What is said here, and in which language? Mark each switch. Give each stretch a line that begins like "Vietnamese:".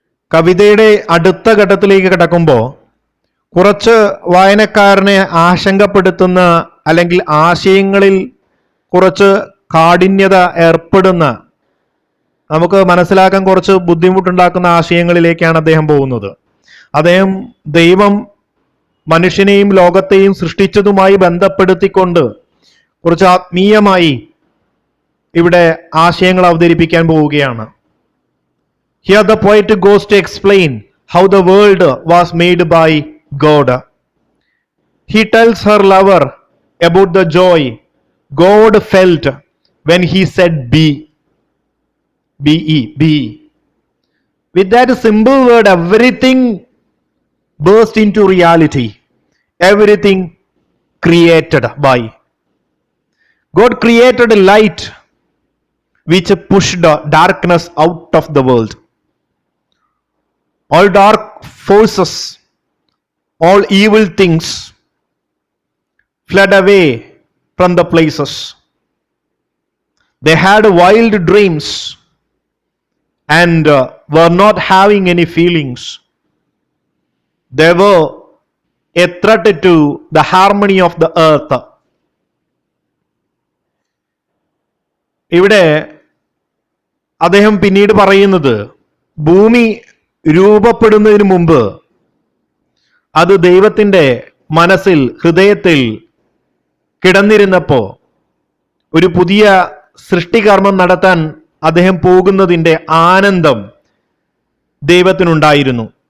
Malayalam: കവിതയുടെ അടുത്ത ഘട്ടത്തിലേക്ക് കടക്കുമ്പോൾ കുറച്ച് വായനക്കാരനെ ആശങ്കപ്പെടുത്തുന്ന അല്ലെങ്കിൽ ആശയങ്ങളിൽ കുറച്ച് കാഠിന്യത ഏർപ്പെടുന്ന, നമുക്ക് മനസ്സിലാക്കാൻ കുറച്ച് ബുദ്ധിമുട്ടുണ്ടാക്കുന്ന ആശയങ്ങളിലേക്കാണ് അദ്ദേഹം പോകുന്നത്. അദ്ദേഹം ദൈവം മനുഷ്യനെയും ലോകത്തെയും സൃഷ്ടിച്ചതുമായി ബന്ധപ്പെടുത്തിക്കൊണ്ട് കുറച്ച് ആത്മീയമായി ഇവിടെ ആശയങ്ങൾ അവതരിപ്പിക്കാൻ പോവുകയാണ്.
English: Here the poet goes to explain how the world was made by God. He tells her lover about the joy God felt when he said be. Be. With that simple word, everything burst into reality. Everything created by God created a light which pushed darkness out of the world. All dark forces, all evil things fled away from the places. They had wild dreams and were not having any feelings. They were a threat to the harmony of the earth.
Malayalam: ഇവിടെ അദ്ദേഹം പിന്നീട് പറയുന്നത്, ഭൂമി രൂപപ്പെടുന്നതിന് മുമ്പ് അത് ദൈവത്തിൻ്റെ മനസ്സിൽ, ഹൃദയത്തിൽ കിടന്നിരുന്നപ്പോ ഒരു പുതിയ സൃഷ്ടികർമ്മം നടത്താൻ അദ്ദേഹം പോകുന്നതിൻ്റെ ആനന്ദം ദൈവത്തിനുണ്ടായിരുന്നു.